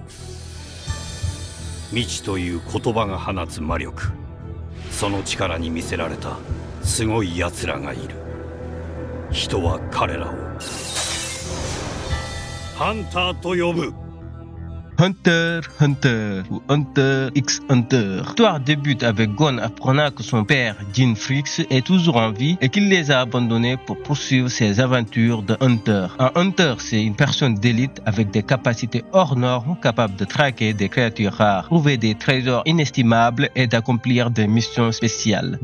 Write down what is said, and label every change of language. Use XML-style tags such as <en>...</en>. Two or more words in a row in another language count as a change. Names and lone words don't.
<ja>未知という言葉が放つ魔力、その力に魅せられたすごい奴らがいる。人は彼らをハンターと呼ぶ。</ja> <fr>Hunter Hunter ou Hunter x Hunter. L'histoire débute avec Gon apprenant que son père, Jin Frix, est toujours en vie et qu'il les a abandonnés pour poursuivre ses aventures de Hunter. Un Hunter, c'est une personne d'élite avec des capacités hors normes, capable de traquer des créatures rares, trouver des trésors inestimables et d'accomplir des missions spéciales.</fr>